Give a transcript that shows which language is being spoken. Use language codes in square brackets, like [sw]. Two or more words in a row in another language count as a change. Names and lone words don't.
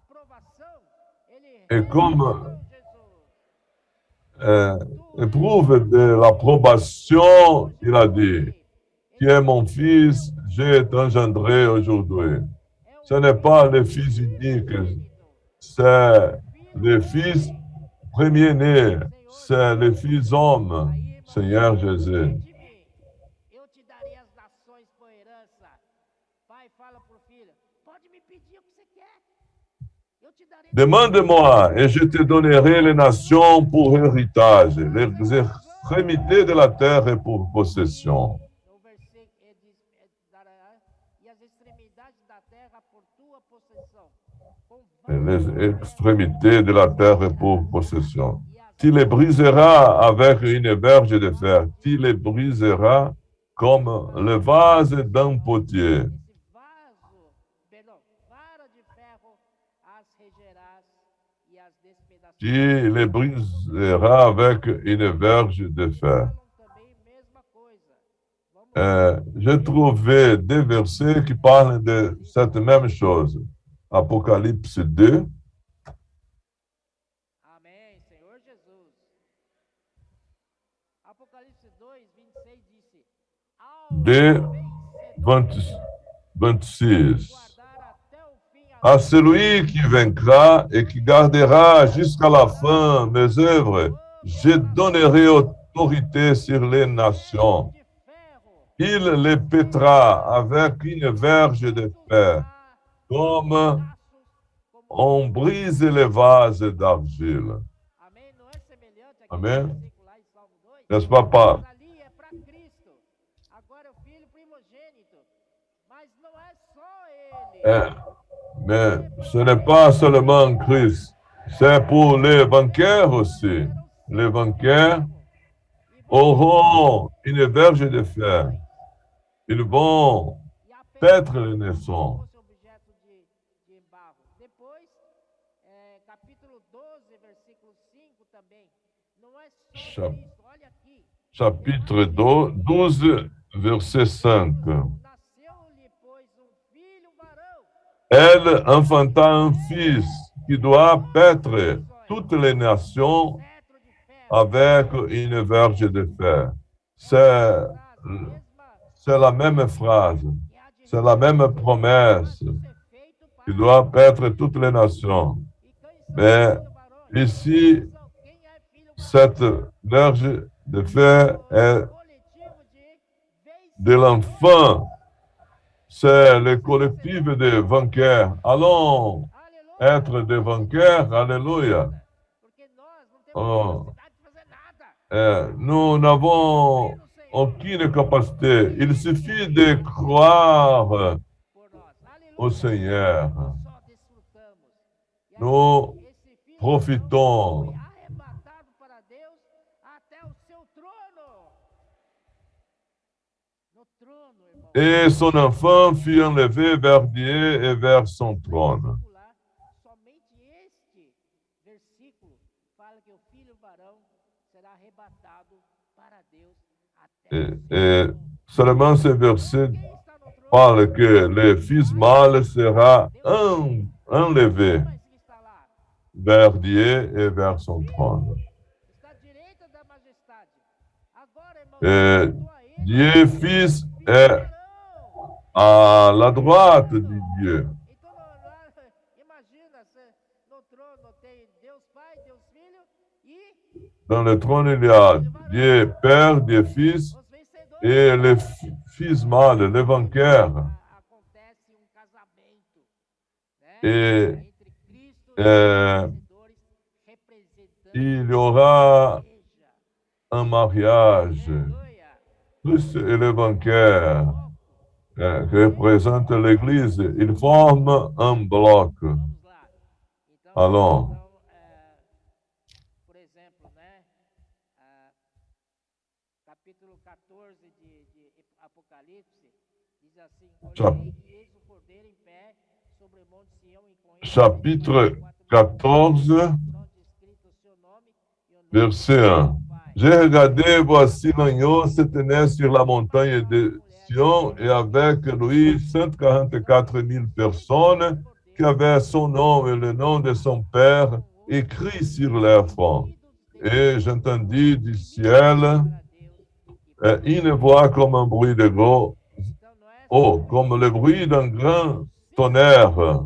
[fr] Et comme éprouve de l'approbation, il a dit, qui est mon fils, j'ai engendré aujourd'hui. Ce n'est pas le fils unique, c'est le fils premier-né, c'est le fils homme, Seigneur Jésus. [pt] Eu te darei as nações por herança. Pai fala para o filho, pode me pedir o que você quer. Eu te darei. [fr] Demande-moi et je te donnerai les nations pour héritage, les extrémités de la terre pour possession. [pt] No versículo diz, e as extremidades da terra por tua possessão. [fr] Les extrémités de la terre pour possession. Tu les briseras avec une verge de fer. Tu les briseras comme le vase d'un potier. [pt] Esse vaso, perdão, vara de ferro as regerás e as despedaçarás. [fr] Tu les briseras avec une verge de fer. [pt] Falam também mesma coisa. Vamos [fr] J'ai trouvé deux versets qui parlent de cette même chose. Apocalypse 2, [pt] Amém, Senhor Jesus. Apocalipse 2, 26 disse: Ao 2, vencedor 26. guardar até o fim a [fr] À celui qui vaincra et qui gardera jusqu'à la fin mes œuvres, je donnerai autorité sur les nations. [pt] de ferro, [fr] Il les pétera avec une verge de fer, comme [pt] pedaços como. [fr] on brise les vases d'argile. [pt] Amém? Não é semelhante àquele Amém. versículo lá em Salmo 2? [fr] N'est-ce pas, pas? [pt] Mas ali é para Cristo. Agora é o filho primogênito. Mas não é só ele. [fr] Mais ce n'est pas seulement Christ, c'est pour les vainqueurs aussi. Les vainqueurs auront une verge de fer. Ils vont [pt] E a [fr] paître les nations. [pt] fosse objeto de embargo. Depois, capítulo 12, versículo 5 também. Não é só [fr] Cha- [pt] Cristo. Olha aqui. [fr] Chapitre 12, verset 5. [pt] Nasceu-lhe, pois, filho, varão. [fr] Elle enfanta un fils qui doit paître toutes les nations [pt] Cetro de ferro. [fr] avec une verge de fer. [pt] Mesma [fr] C'est la même phrase, [pt] que há de [fr] c'est la même promesse. [pt] ser feito para [fr] Il doit paître toutes les nations. [pt] E quem são [fr] Mais [pt] os varões? [fr] ici, [pt] Quem é filho [fr] cette verge de fer est [pt] coletivo [fr] de l'enfant. C'est le collectif des vainqueurs. Allons [pt] Aleluia. [fr] être des vainqueurs. Alléluia. [pt] Porque nós não temos Oh. capacidade de fazer nada. [fr] Nous n'avons aucune capacité. Il suffit de croire [pt] Por nós. [fr] au [pt] Aleluia. [fr] Seigneur. [pt] Nós só desfrutamos. E aí, [fr] Nous [pt] esse filho [fr] profitons. [pt] foi arrebatado para Deus até o seu trono. No trono, irmão. [fr] Et son enfant fut enlevé vers Dieu et vers son trône. [pt] Particular, somente este versículo fala que o filho varão será arrebatado para Deus até o seu [fr] Et [pt] trono. [fr] seulement ce verset [pt] Quem está no trono? [fr] parle que le fils mâle sera enlevé [pt] Mas que está lá? [fr] vers Dieu et vers son trône. [pt] Está à direita da majestade. Agora, irmão, [fr] Et [pt] junto a ele, [fr] Dieu fils [pt] filho [fr] est [pt] varão. [fr] à la droite de Dieu. [pt] Então, imagina, no trono tem Deus Pai, Deus Filho e [fr] Dans le trône, il y a Dieu Père, Dieu Fils [pt] os vencedores. [fr] et le fils mâle, le vainqueur. [pt] Acontece casamento, né? [fr] Et [pt] Entre Cristo é, e os vencedores, representando [fr] il y aura [pt] a igreja. [fr] un mariage. [pt] Aleluia. [fr] Christ et le vainqueur représentent l'Église. Ils forment un bloc. [pt] Vamos lá. Então, [fr] Allons. [pt] por exemplo, né? Capítulo 14 de Apocalipse, Diz assim: [fr] Chap- [pt] Olhei e eis o cordeiro em pé sobre o monte Sião e com ele [fr] chapitre 14, [pt] onde escrito o seu nome e o nome [fr] verset 1. J'ai regardé, voici l'agneau se tenait sur la montagne de Sion et avec lui 144 000 personnes qui avaient son nom et le nom de son père écrit sur leur front. Et j'entendis du ciel une voix comme un bruit de gros eau, comme le bruit d'un grand tonnerre.